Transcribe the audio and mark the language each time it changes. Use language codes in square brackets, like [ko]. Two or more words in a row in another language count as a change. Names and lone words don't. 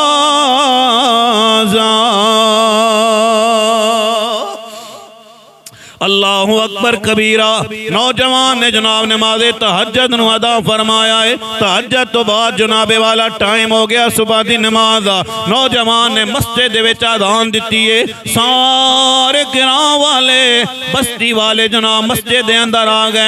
[pa] دروازہ. [ar] الله أكبر كبيرا. [pa] نوجوان نے جناب نماز تہجد نوں ادا فرمایا ہے. تہجد تو بعد جنابے والا ٹائم ہو گیا صبح دی نماز دا. نوجوان نے مسجد دے وچ اذان دتی ہے۔ سارے گراں والے بستی والے جناب مسجد دے اندر آ گئے.